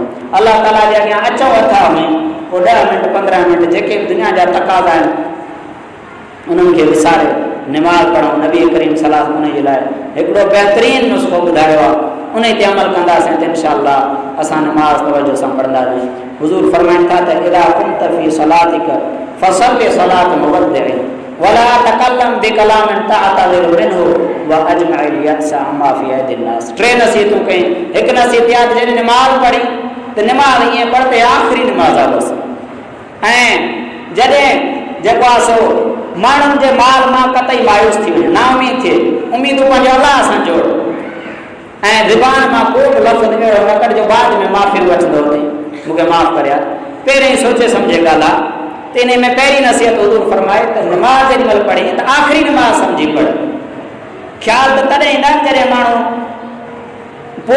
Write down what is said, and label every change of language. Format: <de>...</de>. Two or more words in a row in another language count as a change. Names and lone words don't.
<sd>अलाह ताला जे अॻियां अचो अथा में पोइ 10 मिंट 15 मिंट जेके बि दुनिया जा तक़ाज़ा आहिनि उन्हनि खे विसारे निमाज़ पढ़ूं। नबी करीम सलाह उन जे लाइ हिकिड़ो बहितरीनु नुस्ख़ो ॿुधायो आहे, उन ते अमल कंदासीं त इंशाअल्लाह असां निमाज़ तवजो सां पढ़ंदासीं। हुज़ूर फरमाइनि था त</sd> <ar>إذا كنت في صلاتك فصل صلاة مودع ولا تكلم بكلام تعتذر منه واجمع اليأس عما في أيدي الناس.</ar> <sd>3 नसीहतूं कई। हिकु नसीहत यादि, जॾहिं निमाज़ पढ़ी त निमाज़ ईअं पढ़ंदे आख़िरी निमाज़ आहे बसि। ऐं जॾहिं जेको आहे सो माण्हुनि जे माल मां कतई मायूस थी वञे, नाउमीद थिए, उमेदूं पंहिंजो अलाह सां जोड़। ज़ुबान में को लफ़्ज़ अहिड़ो न कढ जो बाद में माफ़ी वठंदो अथई मूंखे माफ़ कर यार पहिरें सोचे समझे ॻाल्हि आहे त इन में पहिरीं नसीहत हुज़ूर फरमाए त नमाज़ जेॾी महिल पढ़ी त आख़िरी नमाज़ सम्झी पढ़ ख़्याल त तॾहिं न जॾहिं माण्हू पोइ</sd>